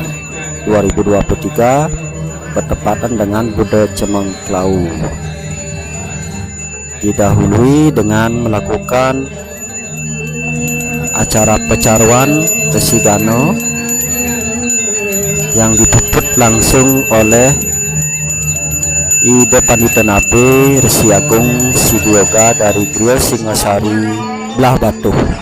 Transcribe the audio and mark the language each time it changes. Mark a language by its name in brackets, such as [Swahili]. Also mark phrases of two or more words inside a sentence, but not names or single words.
[Indonesian] 2023 bertepatan dengan Buddha Cemeng Klau. Didahului dengan melakukan acara pecaruan Resi Gano yang dipuput langsung oleh Ida Pandita Nabe Resi Agung Sidioga dari Griya Singasari Belah Batu.